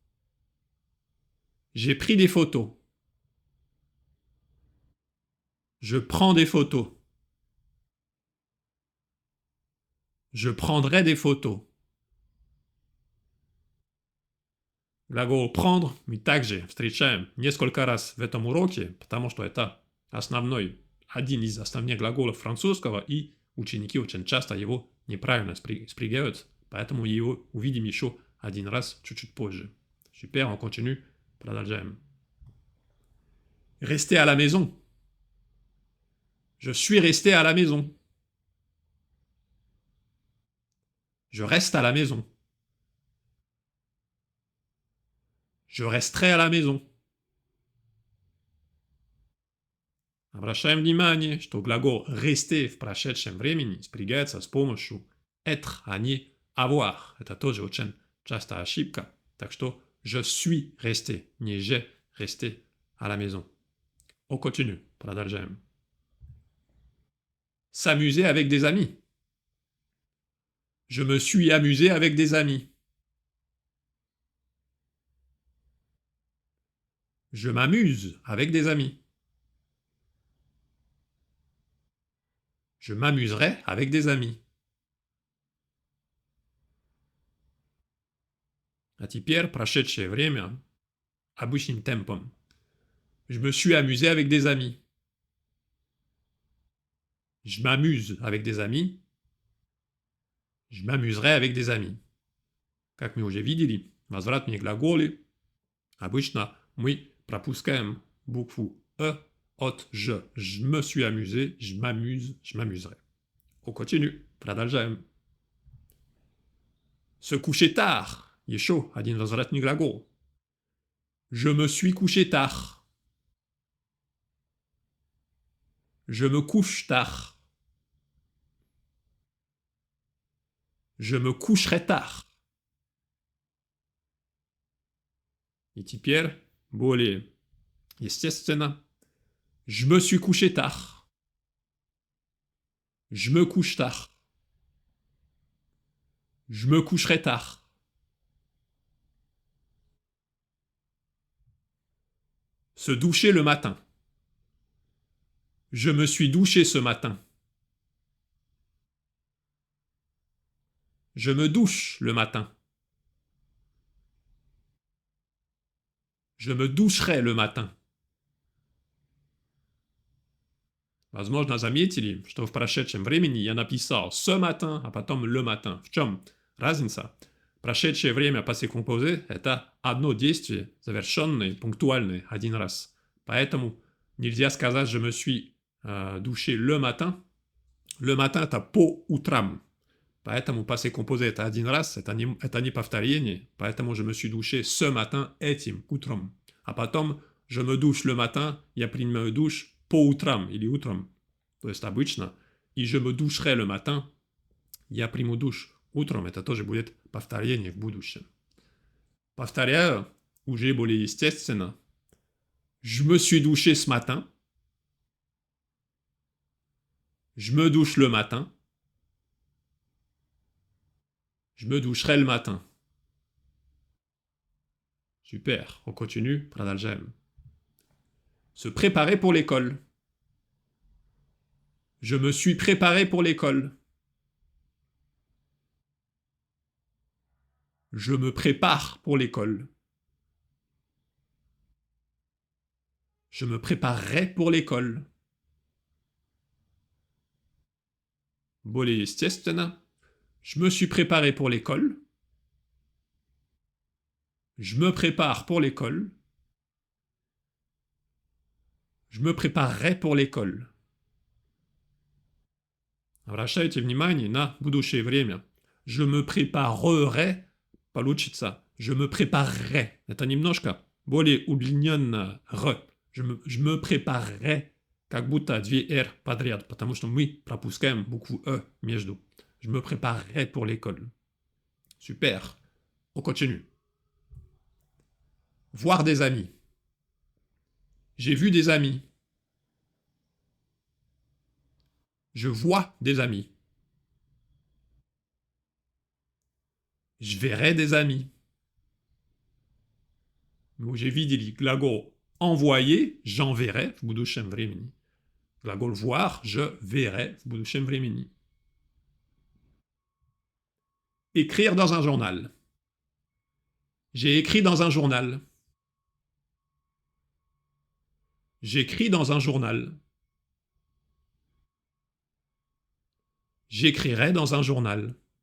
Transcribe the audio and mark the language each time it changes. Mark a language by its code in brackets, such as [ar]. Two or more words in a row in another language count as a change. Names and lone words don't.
[fr] J'ai pris des photos. Je prends des photos. Je prendrai des photos. [ru] Глагол «прendre» мы также встречаем несколько раз в этом уроке, потому что это один из основных глаголов французского, и ученики очень часто его неправильно спрягают, поэтому его увидим еще один раз чуть-чуть позже. [fr] Super, on continue, продолжаем. Rester à la maison. Je suis resté à la maison. Je reste à la maison. Je resterai à la maison. [ru] Обращаем внимание, что глагол «rester» в прошедшем времени спрягается с помощью «être», а не «avoir». Это тоже очень частая ошибка. Так что [fr] «je suis resté», не «j'ai resté à la maison». On continue, продолжаем. S'amuser avec des amis. Je me suis amusé avec des amis. Je m'amuse avec des amis. Je m'amuserai avec des amis. [ru] А теперь прошедшее время обычным темпом. [fr] Je me suis amusé avec des amis. Je m'amuse avec des amis. Je m'amuserai avec des amis. [ru] Как мы уже видели, возвратные глаголы обычно мы пропускаем букву «e» от «je». [fr] Je me suis amusé, je m'amuse, je m'amuserai. On continue, продолжаем. Se coucher tard. [ru] Еще один возвратный глагол. [fr] Je me suis couché tard. Je me couche tard. Je me coucherai tard. [ru] И теперь более естественно. [fr] Je me suis couché tard. Je me couche tard. Je me coucherai tard. Se doucher le matin. Je me suis douché ce matin. Je me douche le matin. Je me doucherai le matin. [ru] Возможно, заметили, что в прошедшем времени я написал [fr] ce matin, [ru] а потом [fr] le matin. [ru] В чем разница? Прошедшее время [fr] passé composé [ru] – это одно действие, завершенное, пунктуальное, один раз. Поэтому нельзя сказать [fr] je me suis douché le matin. Le matin – [ru] это по утрам. Поэтому [fr] passé composé [ru] – это один раз, это не повторение. [fr] Поэтому je me suis douché ce matin [ru] этим утром. А потом [fr] je me douche le matin, [ru] я принимаю душ по утрам или утром. То есть обычно. И [fr] je me doucherai le matin, [ru] я приму душ утром. Это тоже будет повторение в будущем. Повторяю, уже более естественно. [fr] Je me suis douché ce matin. Je me douche le matin. Je me doucherai le matin. Super, on continue, продолжаем. Se préparer pour l'école. Je me suis préparé pour l'école. Je me prépare pour l'école. Je me préparerai pour l'école. [ru] Более естественно. [fr] Je me suis préparé pour l'école. Je me prépare pour l'école. Je me préparerai pour l'école. [ru] Обращайте внимание на будущее время. [fr] Je me préparerai, получится. Je me préparerai. [ru] Это немножко более удлиненно «р». [fr] Je me préparerai, [ru] как будто две «р» подряд, потому что мы пропускаем букву «э» между. [fr] Je me préparerai pour l'école. Super. On continue. Voir des amis. J'ai vu des amis. Je vois des amis. Je verrai des amis. [ru] Мы уже видели глагол [fr] envoyer, j'enverrai [ru] в будущем времени. Глагол [fr] voir, je verrai [ru] в будущем времени. [fr] Écrire dans un journal. J'ai écrit dans un journal. J'écris dans un journal. J'écrirai dans un journal.